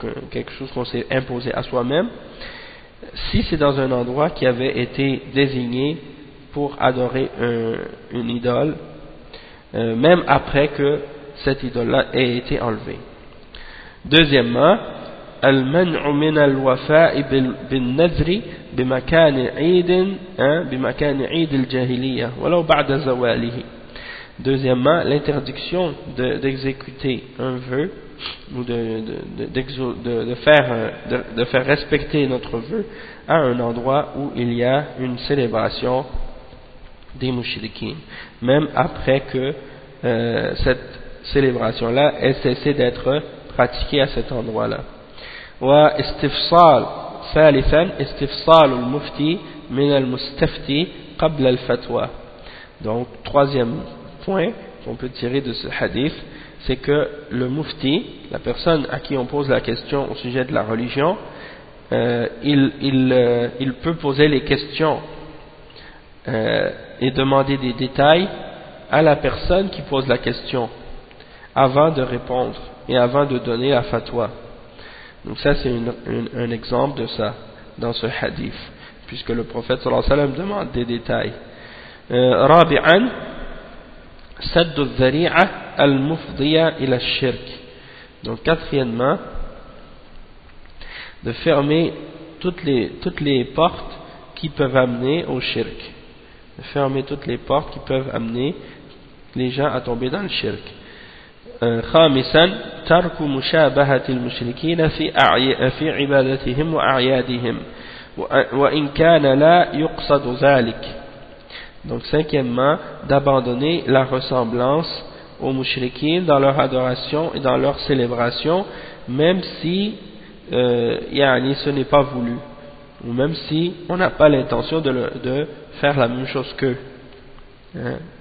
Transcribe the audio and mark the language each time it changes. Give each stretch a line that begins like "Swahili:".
French: quelque chose qu'on s'est imposé à soi-même, si c'est dans un endroit qui avait été désigné pour adorer une idole, même après que cette idole-là ait été enlevée. Deuxièmement,
Arabic: al-man'u min al-wafa'i bin-nadhri بمكان عيد بمكان عيد الجاهلية ولو بعد زواله.
French: Deuxièmement, l'interdiction d'exécuter un vœu ou de faire respecter notre vœu à un endroit où il y a une célébration des mushrikin, même après que cette célébration-là ait cessé d'être pratiquée à cet endroit-là.
Arabic: واستفصال ثالثا استفصال المفتي من المستفتي قبل الفتوى.
French: Donc troisième point, qu'on peut tirer de ce hadith, c'est que le mufti, la personne à qui on pose la question au sujet de la religion, il peut poser les questions et demander des détails à la personne qui pose la question avant de répondre et avant de donner la fatwa. Donc ça c'est un exemple de ça dans ce hadith, puisque le prophète sallallahu alayhi wa sallam demande des détails.
Arabic: Rabi'an, سد الذريعة المفضية إلى الشرك.
French: Donc quatrièmement, de fermer toutes les portes qui peuvent amener au shirk. De fermer toutes les portes qui peuvent amener les gens à tomber dans le shirk.
Arabic: خامسا ترك مشابهة المشركين في عبادتهم وأعيادهم وإن كان لا يقصد ذلك.
French: Donc cinquièmement, d'abandonner la ressemblance aux mushrikins dans leur adoration et dans leur célébration, même si yani ce n'est pas voulu, ou même si on n'a pas l'intention de faire la même chose qu'eux, hein?